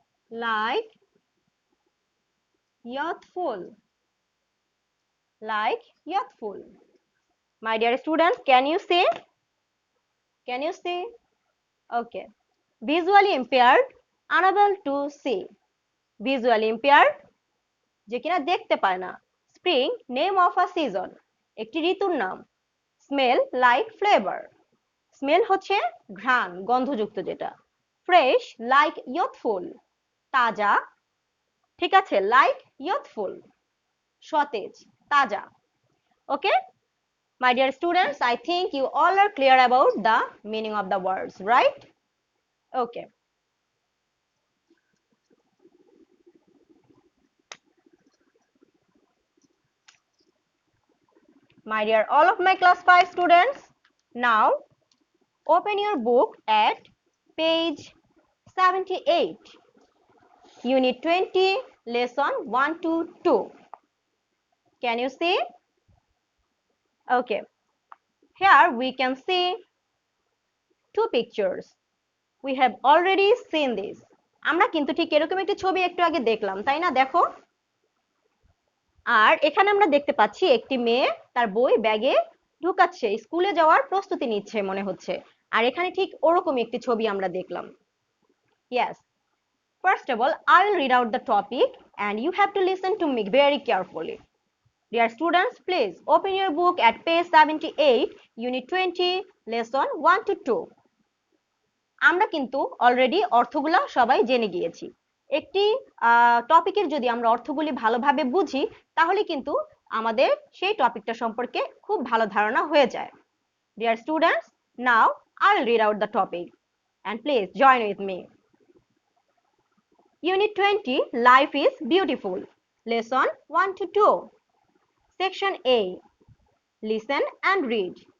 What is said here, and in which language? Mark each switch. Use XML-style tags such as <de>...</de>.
<en>Like youthful. Like youthful. My dear students, can you say? Can you say? Okay. Visually impaired, unable to see. Visually impaired,</en> <bn>যে কিনা দেখতে পায় না।</bn> <en>spring, name of a season,</en> <bn>একটি ঋতুর নাম।</bn> <en>smell like flavour,</en> <bn>smell হচ্ছে ঘ্রাণ, গন্ধযুক্ত যেটা।</bn> <en>fresh like youthful,</en> <bn>তাজা, ঠিক আছে,</bn> <en>like youthful,</en> <bn>সতেজ, তাজা।</bn> <en>Okay, my dear students, I think you all are clear about the meaning of the words, right? Okay. My dear all of my class 5 students, now open your book at page 78, unit 20, lesson 1 to 2. Can you see? Okay. Here we can see two pictures. We have already seen this.</en> <bn>আমরা কিন্তু ঠিক এরকম একটি ছবি একটু আগে দেখলাম, তাই না? দেখো, আর এখানে আমরা দেখতে পাচ্ছি একটি মেয়ে তার বই ব্যাগে ঢুকাচ্ছে, স্কুলে যাওয়ার প্রস্তুতি নিচ্ছে মনে হচ্ছে। আর এখানে ঠিক ওরকমই একটি ছবি আমরা দেখলাম।</bn> <en>Yes. First of all, I will read out the topic and you have to listen to me very carefully. Dear students, please open your book at page 78, unit 20, lesson 1 to 2.</en> <bn>আমরা কিন্তু অলরেডি অর্থগুলো সবাই জেনে গিয়েছি। একটি টপিকের যদি আমরা অর্থগুলি ভালোভাবে বুঝি তাহলে কিন্তু আমাদের সেই টপিকটা সম্পর্কে খুব ভালো ধারণা হয়ে যায়।</bn> <en>Dear students, now I will read out the topic and please join with me. Unit 20, Life is Beautiful. Lesson 1 to 2. Section A. Listen and read.</en>